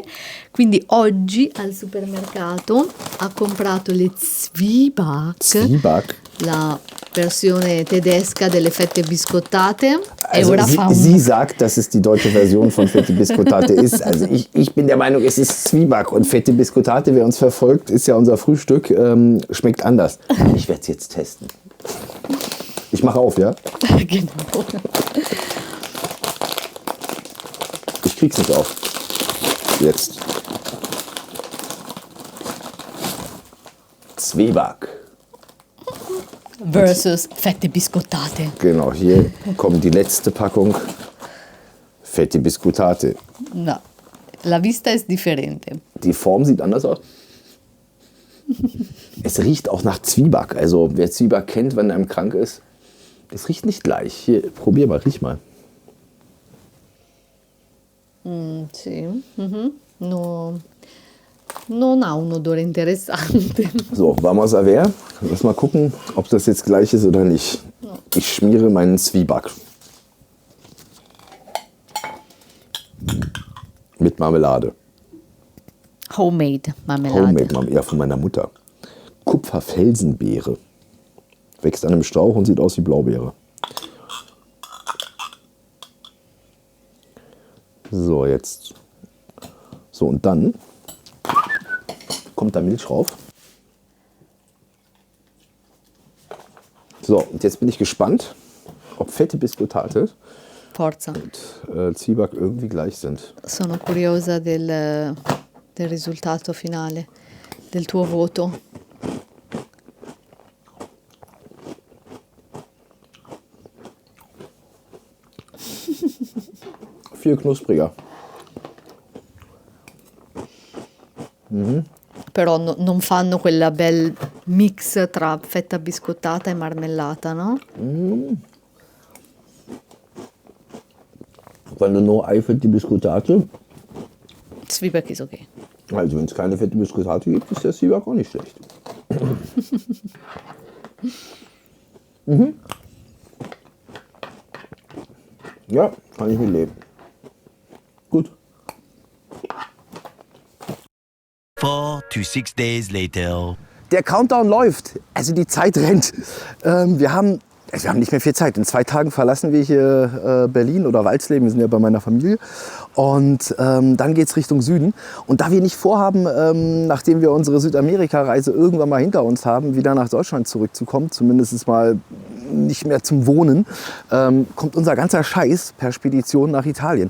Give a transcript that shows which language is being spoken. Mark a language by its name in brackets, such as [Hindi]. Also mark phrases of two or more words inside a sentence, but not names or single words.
[Italian] Quindi oggi al supermercato ha comprato le Zwieback, la versione tedesca delle fette biscottate. [German] Also sie sagt, dass es die deutsche Version von [Italian] Fette Biscottate [German] ist. Also ich bin der Meinung, es ist Zwieback. Und [Italian] Fette Biscottate, [German] wer uns verfolgt, ist ja unser Frühstück, schmeckt anders. Ich werde es jetzt testen. Ich mache auf, ja? Genau. Ich krieg's nicht auf. Jetzt. Zwieback. [Italian] Versus fette biscottate. [German] Genau, hier kommt die letzte Packung [Italian] Fette Biscottate. No, la vista è differente. [German] Die Form sieht anders aus. Es riecht auch nach Zwieback. Also wer Zwieback kennt, wenn einem krank ist, es riecht nicht gleich. Hier, probier mal, riech mal. [Italian] Sì, no, non ha un odore interessante. [German] So, [Spanish] vamos a ver. [German] Lass mal gucken, ob das jetzt gleich ist oder nicht. Ich schmiere meinen Zwieback. Mit Marmelade. Homemade Marmelade. Homemade Marmelade, ja, von meiner Mutter. Kupferfelsenbeere. Wächst an einem Strauch und sieht aus wie Blaubeere. So, jetzt. So, und dann kommt da Milch rauf. So, und jetzt bin ich gespannt, ob [Italian] fette Biscottate Forza. [German] und Zwieback irgendwie gleich sind. [Italian] Sono curiosa del risultato finale, del tuo voto. [German] Viel knuspriger. [Italian] Però non fanno quella bel mix tra fetta biscottata e marmellata, no? Quando no hai fette Biscottate, [German] Zwieback ist okay. also wenn es keine [Italian] fette Biscottate [German] gibt, ist der Zwieback auch nicht schlecht. Ja, kann ich mit leben. Gut. [English] 4 to 6 days later. [German] Der Countdown läuft, also die Zeit rennt. Wir haben nicht mehr viel Zeit. In 2 Tagen verlassen wir hier Berlin oder Walsleben. Wir sind ja bei meiner Familie. Und dann geht es Richtung Süden. Und da wir nicht vorhaben, nachdem wir unsere Südamerika-Reise irgendwann mal hinter uns haben, wieder nach Deutschland zurückzukommen, zumindest mal nicht mehr zum Wohnen, kommt unser ganzer Scheiß per Spedition nach Italien.